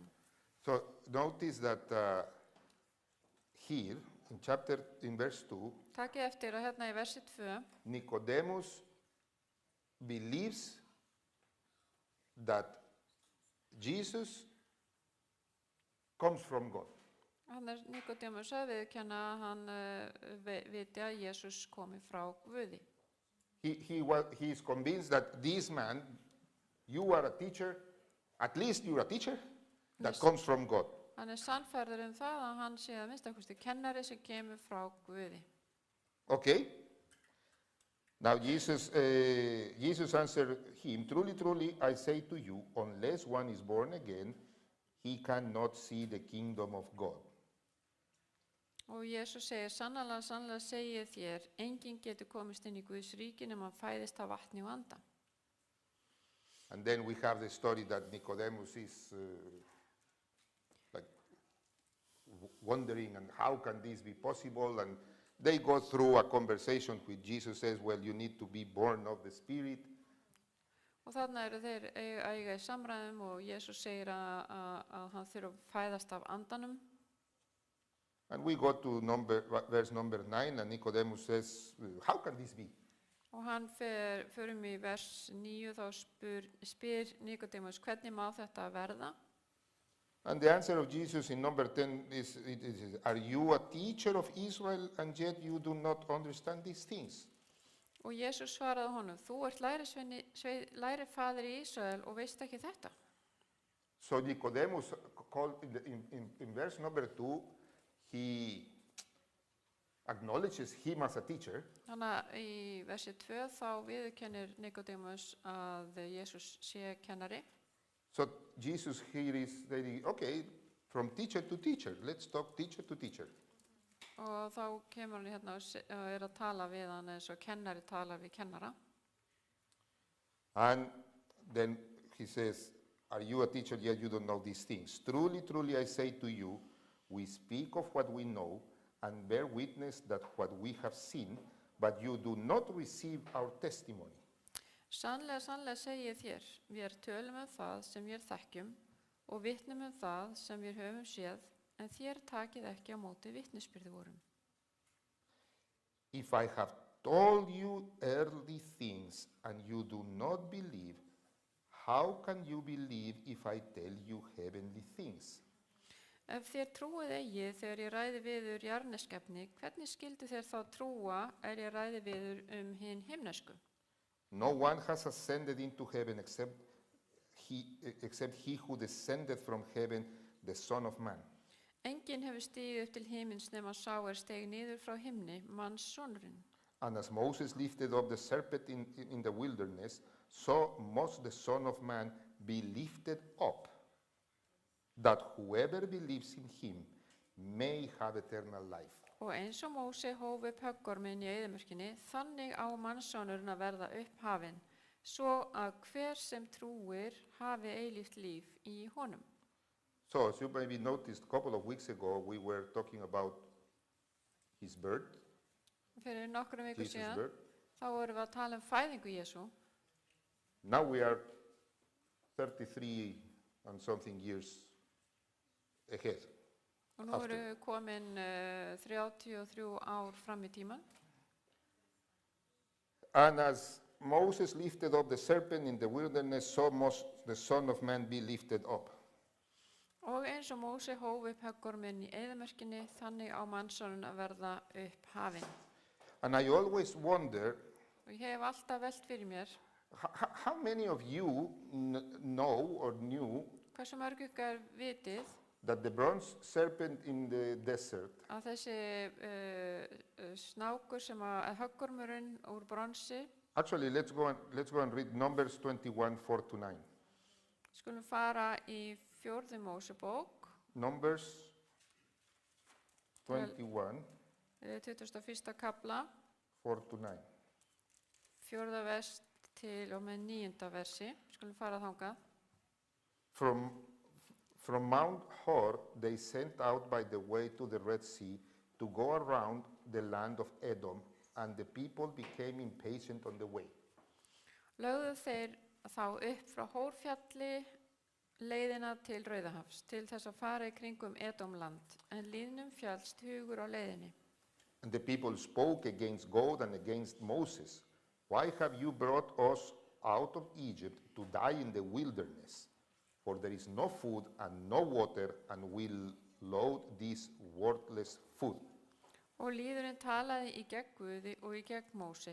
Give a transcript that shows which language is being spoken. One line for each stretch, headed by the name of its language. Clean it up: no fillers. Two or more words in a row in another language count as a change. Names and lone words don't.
English: So notice that here in verse 2,
Icelandic: Takið eftir að hérna í versi 2,
English: Nicodemus believes that Jesus comes from God.
Icelandic: hann Nicodemus að viðurkenna að hann viti að Jesús komi frá Guði.
English: He is convinced that this man, you are a teacher, at least you are a teacher that Yes. comes from God.
Icelandic: Hann sannfærður það að hann sé að minnstakosti kennari sem kemur frá Guði.
English: Okay? Now Jesus answered him, truly, truly, I say to you, unless one is born again, he cannot see the kingdom of God.
Icelandic: Og Jesús segir, sannlega, sannlega segi ég þér, enginn getur komist inn í Guðs ríki nema hann fæðist af vatni og anda.
English: And then we have the story that Nicodemus is like wondering, and how can this be possible? And they go through a conversation with Jesus says, well, you need to be born of the Spirit.
Icelandic: Og þarna eru þeir eiga í samræðum og Jesús segir að hann þurfa að fæðast af andanum.
English: And we go to verse number 9, and Nicodemus says, how can this be?
Icelandic: Og hann förum í vers 9, þá spyr Nicodemus, hvernig má þetta verða?
English: And the answer of Jesus in number 10 is, are you a teacher of Israel, and yet you do not understand these things?
Icelandic: Og Jesús svaraði honum, þú ert lærifaðir í Ísrael og veist ekki þetta.
English: So Nicodemus, called in verse number 2, he acknowledges him as a teacher.
Icelandic: Þannig að í versi 2 þá viðurkennir Nicodemus að Jesús sé kennari.
English: So Jesus here is saying, okay, from teacher to teacher, let's talk teacher to teacher.
Icelandic: Og þá kemur hann hérna og að tala við hann eins og kennari tala við kennara.
English: And then he says, are you a teacher yet you don't know these things? Truly, truly, I say to you, we speak of what we know and bear witness that what we have seen, but you do not receive our testimony.
Icelandic: Sannlega, sannlega segi ég þér, við tölum það sem við þekkjum og vitnum það sem við höfum séð, en þér takið ekki á móti vitnisbyrði vorum.
English: If I have told you earthly things and you do not believe, how can you believe if I tell you heavenly things?
Icelandic: Ef þér trúið eigi þegar ég ræði viður jarneskefni, hvernig skildu þér þá trúa ég ræði viður hin himnesku?
English: No one has ascended into heaven except he who descended from heaven, the Son of Man.
Icelandic: Enginn hefur stigið upp til himins nema sá steig niður frá himni, mannssonurinn.
English: And as Moses lifted up the serpent in the wilderness, so must the Son of Man be lifted up, that whoever believes in him may have eternal life.
Icelandic: Og eins og Móse hóf upp höggorminn í eyðimörkinni, þannig á mannssonurinn að verða upphafinn, svo að hver sem trúir hafi eilíft líf í honum.
English: So, as you maybe noticed, a couple of weeks ago, we were talking about his birth,
Icelandic: Fyrir nokkrum vikum Jesus' síðan,
English: birth.
Icelandic: þá vorum við að tala fæðingu Jesú.
English: Now we are 33 and something years ahead.
Icelandic: Og nú
English: After.
Icelandic: erum við komin 33 ár fram í tíman.
English: And as Moses lifted up the serpent in the wilderness, so must the Son of Man be lifted up.
Icelandic: Og eins og Móse hóf upp höggorminn í eyðimörkinni, þannig á mannssonurinn að verða upphafinn.
English: And I always wonder,
Icelandic: Og ég hef alltaf velt fyrir mér,
English: how many of you know or knew
Icelandic: hversu mörg ykkar vitið
English: that the bronze serpent in the desert
Icelandic: að þessi snákur sem að höggormurinn úr bronsi,
English: actually, let's go and read Numbers 21, 4-9.
Icelandic: skulum fara í 4. Mósebók,
English: Numbers 21,
Icelandic: 21. kapla, 4-9. 4. vers til og með 9. versi, skulum fara þangað.
English: From Mount Hor, they sent out by the way to the Red Sea to go around the land of Edom, and the people became impatient on the way.
Icelandic: Lögðu þeir þá upp frá Hórfjalli leiðina til Rauðahafs, til þess að fara í kringum Edomland, en lýðnum fjallst hugur á leiðinni.
English: And the people spoke against God and against Moses. Why have you brought us out of Egypt to die in the wilderness? For there is no food and no water, and we'll load this worthless food.
Icelandic: Og lýðurinn talaði í gegn Guði og í gegn Móse.